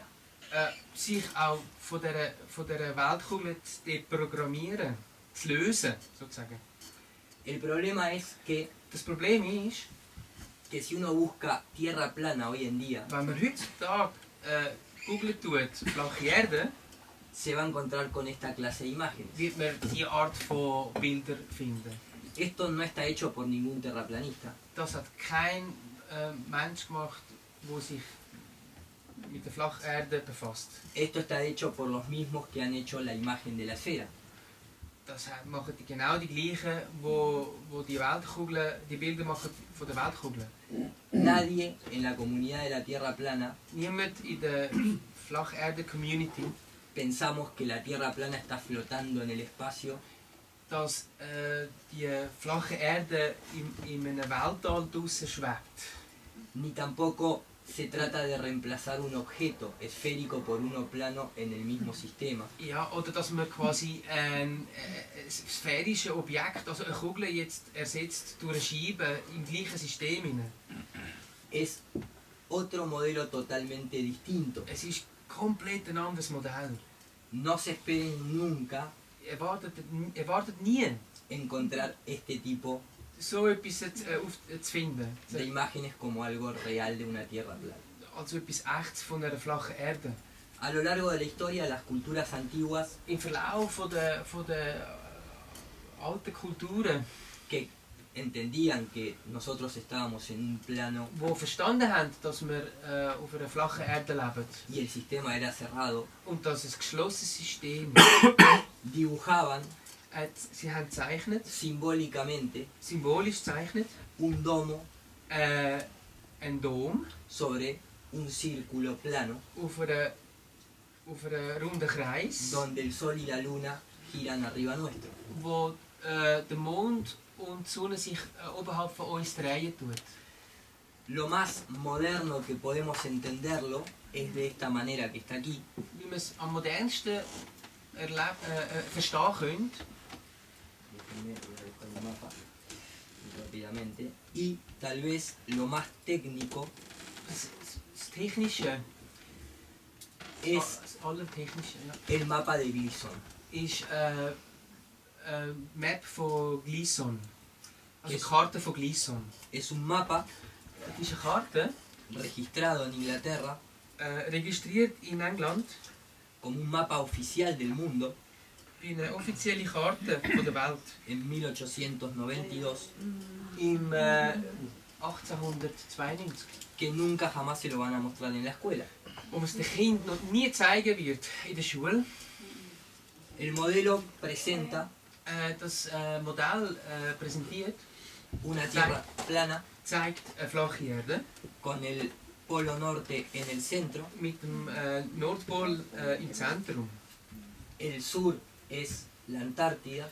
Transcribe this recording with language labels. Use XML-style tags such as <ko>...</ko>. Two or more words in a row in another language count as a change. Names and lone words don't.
<de>sich auch von dieser Weltkugel zu deprogrammieren, zu lösen, sozusagen.</de> <es>El problema es que,</es> <de>Das Problem ist,</de> <es>que si uno busca tierra plana hoy en día,</es> <de>wenn man heutzutage Google tut, flache Erde,</de> <es>se va a encontrar con esta clase de imágenes.</es> <de>wird man diese Art von Bildern finden.</de> <es>Esto no está hecho por ningún terraplanista.</es> <de>Das hat kein Mensch gemacht, der sich mit der Flacherde befasst.</de> <es>Esto está hecho por los mismos que han hecho la imagen de la esfera.</es> <de>Das machen die genau die gleichen, wo die Weltkugel, die Bilder machen von der Weltkugel.</de> <es>Nadie en la comunidad de la Tierra plana</es> <de>Niemand in der Flacherde-Community</de> <es>pensamos que la Tierra plana está flotando en el espacio</es> <de>dass die flache Erde in einem Weltall draussen schwebt.</de> <es>ni tampoco se trata de reemplazar un objeto esférico por uno plano en el mismo sistema.</es> <de>Ja, oder dass man quasi ein sphärisches Objekt, also eine Kugel, jetzt ersetzt durch eine Scheibe im gleichen System hinein.</de> <es>Es otro modelo totalmente distinto.</es> <de>Es ist komplett ein anderes Modell.</de> <es>No se esperen nunca</es> <de>Erwartet nie,</de> <es>encontrar este tipo</es> <de>so etwas zu finden.</de> <es>de imágenes como algo real de una Tierra plana.</es> <de>Also etwas Echtes von einer flachen Erde.</de> <es>A lo largo de la historia, las culturas antiguas</es> <de>Im Verlauf von der alten Kulturen,</de> <es>que entendían que nosotros estábamos en un plano</es> <de>die verstanden haben, dass wir auf einer flachen Erde leben</de> <es>y el sistema era cerrado,</es> <de>und dass es ein geschlossenes System</de> <es>dibujaban</es> <de>sie haben gezeichnet,</de> <es>simbólicamente</es> <de>symbolisch gezeichnet,</de> <es>un domo</es> <de>ein Dom</de> <es>sobre un círculo plano</es> <de>auf einem runden Kreis,</de> <es>donde el sol y la luna giran arriba nuestro.</es> <de>wo der Mond und die Sonne sich oberhalb von uns drehen tut.</de> <es>Lo más moderno que podemos entenderlo es de esta manera que está aquí.</es> <de>Wie man es am modernsten verstehen könnte,</de> <es>Déjenme, voy a buscar el mapa rápidamente. Y tal vez lo más técnico</es> <de>das Technische,</de> <es>es</es> <de>das Allertechnische, ja,</de> <es>el mapa de Gleason.</es> <de>ist Map von Gleason. Also Ist- Karte von Gleason.</de> <es>Es un mapa</es> <de>Das ist eine Karte,</de> <es>registrado en Inglaterra</es> <de>registriert in England,</de> <es>como un mapa oficial del mundo</es> <de>eine offizielle Karte von der Welt.</de> <es>en 1892</es> <de>Im 1892.</de> <es>que nunca jamás se lo van a mostrar en la escuela.</es> <de>Wo man es den Kindern noch nie zeigen wird in der Schule.</de> <es>El modelo presenta</es> <de>Das Modell präsentiert,</de> <es>una tierra plana</es> <de>zeigt eine flache Erde</de> <es>con el polo norte en el centro,</es> <de>mit dem Nordpol im Zentrum.</de> <es>el sur es la Antártida</es>